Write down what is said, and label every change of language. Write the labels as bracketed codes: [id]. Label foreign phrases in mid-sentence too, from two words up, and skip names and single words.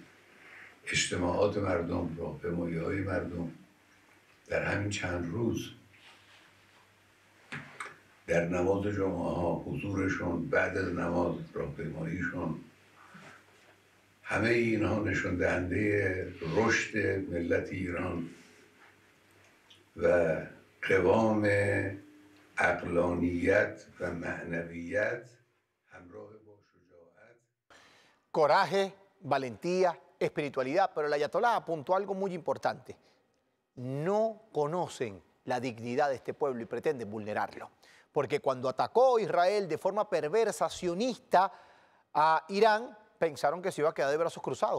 [fa] اجتماعات مردم، راهپیمایی‌های مردم در همین چند روز، در نماز جمعه ها حضورشون، بعد از نماز راهپیماییشون، همه اینها نشان دهنده رشد ملت ایران و قوام عقلانیت و معنویت همراه با شجاعت. [es] Coraje, valentía, espiritualidad, pero el ayatolá apuntó algo muy importante. No conocen la dignidad de este pueblo y pretenden vulnerarlo. Porque cuando atacó Israel de forma perversa, sionista, a Irán, pensaron que se iba a quedar de brazos cruzados.